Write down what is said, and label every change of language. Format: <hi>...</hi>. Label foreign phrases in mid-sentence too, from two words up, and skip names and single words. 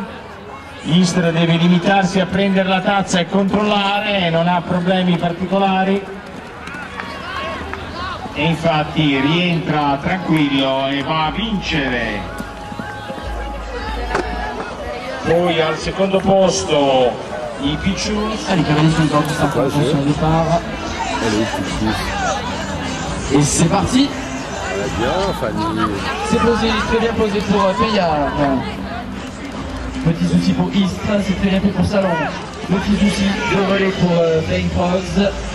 <it>Istres deve limitarsi a prendere la tazza e controllare, non ha problemi particolari e infatti rientra tranquillo e va a vincere. Poi al secondo posto i Pitchouns.</it> <fr>Et c'est parti. Bien, Fanny. C'est posé, très bien posé pour Payard. Petit souci pour Istres, c'est très bien fait pour Salon. Petit souci de relais pour Flying Frogs.</fr>